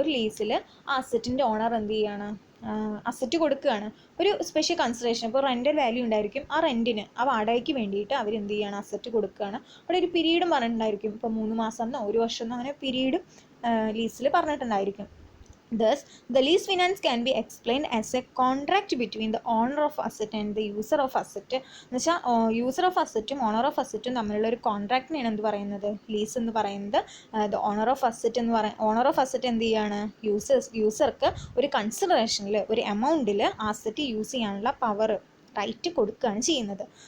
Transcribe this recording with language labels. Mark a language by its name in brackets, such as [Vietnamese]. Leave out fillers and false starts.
[Malayalam] ഒരു ലീസിൽ ആ അസറ്റിൻ്റെ ഓണർ എന്ത് ചെയ്യുകയാണ്? അസറ്റ് കൊടുക്കുകയാണ് ഒരു സ്പെഷ്യൽ കൺസിഡറേഷൻ. ഇപ്പോൾ റെൻ്റൽ വാല്യൂ ഉണ്ടായിരിക്കും, ആ റെൻറ്റിന് ആ വാടകയ്ക്ക് വേണ്ടിയിട്ട് അവരെന്ത് ചെയ്യുകയാണ്? അസറ്റ് കൊടുക്കുകയാണ്. അവിടെ ഒരു പീരീഡും പറഞ്ഞിട്ടുണ്ടായിരിക്കും. ഇപ്പോൾ 3 മാസം എന്നോ 1 വർഷം എന്നോ അങ്ങനെ പീരീഡും ലീസിൽ പറഞ്ഞിട്ടുണ്ടായിരിക്കും. [English] Thus, the lease finance can be explained as a contract between the owner of asset and the user of asset. [Malayalam] എന്ന് വെച്ചാൽ യൂസർ ഓഫ് അസറ്റും ഓണർ ഓഫ് അസറ്റും തമ്മിലുള്ള ഒരു കോൺട്രാക്റ്റിനെയാണ് എന്ത് പറയുന്നത്? ലീസ് എന്ന് പറയുന്നത്. ദ ഓണർ ഓഫ് അസറ്റ് എന്ന് ഓണർ ഓഫ് അസറ്റ് എന്ത് ചെയ്യാണ്? യൂസർക്ക് ഒരു കൺസിഡറേഷനിൽ ഒരു എമൗണ്ടിൽ അസറ്റ് യൂസ് ചെയ്യാനുള്ള പവർ റൈറ്റ് കൊടുക്കുകയാണ് ചെയ്യുന്നത്.